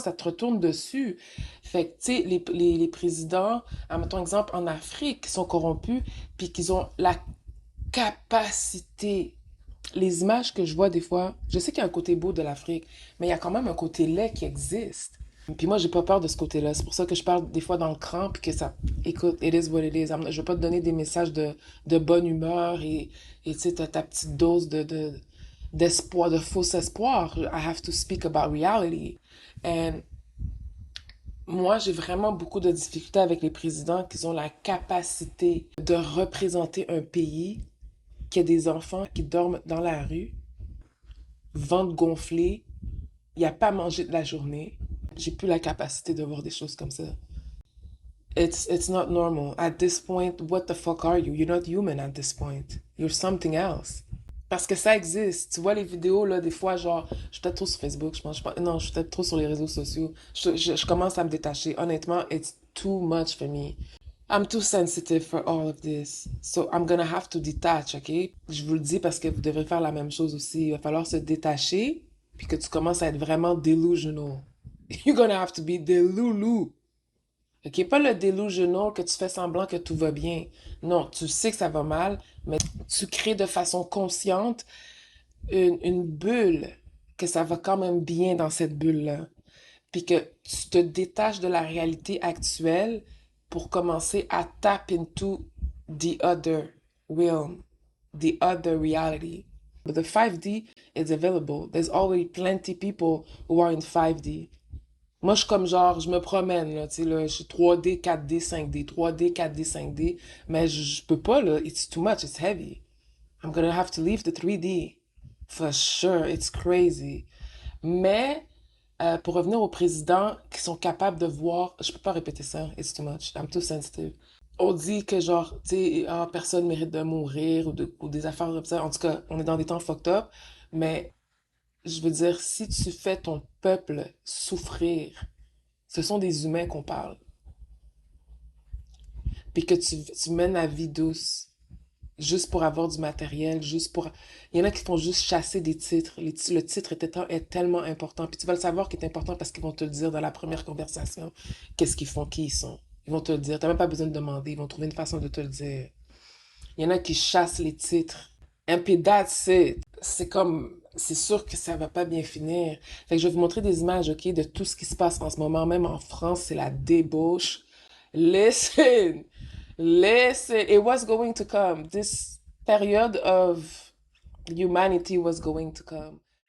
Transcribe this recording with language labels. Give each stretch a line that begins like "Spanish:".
French: Ça te retourne dessus. Fait que, tu sais, les présidents, mettons exemple, en Afrique, qui sont corrompus, puis qu'ils ont la capacité, les images que je vois des fois, je sais qu'il y a un côté beau de l'Afrique, mais il y a quand même un côté laid qui existe. Puis moi, j'ai pas peur de ce côté-là. C'est pour ça que je parle des fois dans le cran, puis que ça, écoute,
English: it is what it is.
French: Je veux pas te donner des messages de bonne humeur et tu sais, t'as ta petite dose d'espoir, de faux espoir.
English: I have to speak about reality.
French: And moi, j'ai vraiment beaucoup de difficultés avec les présidents qui ont la capacité de représenter un pays qui a des enfants qui dorment dans la rue, ventre gonflé, il n'y a pas mangé de la journée. J'ai plus la capacité de voir des choses comme ça.
English: It's not normal. At this point, what the fuck are you? You're not human at this point. You're something else.
French: Parce que ça existe. Tu vois les vidéos, là, des fois, genre, je suis peut-être trop sur Facebook, je pense, non, je suis peut-être trop sur les réseaux sociaux. Je commence à me détacher.
English: Honnêtement, it's too much for me. I'm too sensitive for all of this. So I'm gonna have to detach, OK?
French: Je vous le dis parce que vous devrez faire la même chose aussi. Il va falloir se détacher, puis que tu commences à être vraiment delusional.
English: You're gonna have to be delulu.
French: OK? Pas le delusional que tu fais semblant que tout va bien. Non, tu sais que ça va mal, mais tu crées de façon consciente une bulle que ça va quand même bien dans cette bulle-là. Puis que tu te détaches de la réalité actuelle pour commencer à
English: tap into the other realm, the other reality. But the 5D is available. There's already plenty people who are in 5D.
French: Moi, je suis comme genre, je me promène, là, tu sais, là, je suis 3D, 4D, 5D, 3D, 4D, 5D, mais je peux pas, là,
English: it's too much, it's heavy. I'm gonna have to leave the 3D. For sure, it's crazy.
French: Mais pour revenir aux présidents qui sont capables de voir, je peux pas répéter ça,
English: it's too much, I'm too sensitive.
French: On dit que genre, tu sais, ah, personne mérite de mourir ou des affaires comme ça. En tout cas, on est dans des temps fucked up, mais je veux dire, si tu fais ton peuple souffrir, ce sont des humains qu'on parle, puis que tu mènes la vie douce, juste pour avoir du matériel, juste pour... Il y en a qui font juste chasser des titres. Le titre est tellement important. Puis tu vas le savoir qu'il est important parce qu'ils vont te le dire dans la première conversation. Qu'est-ce qu'ils font, qui ils sont. Ils vont te le dire. T'as même pas besoin de demander. Ils vont trouver une façon de te le dire. Il y en a qui chassent les titres. Un pédate, c'est comme... C'est sûr que ça va pas bien finir. Fait que je vais vous montrer des images, OK, de tout ce qui se passe en ce moment. Même en France, c'est la débauche.
English: Listen! Listen, it was going to come. This period of humanity was going to come.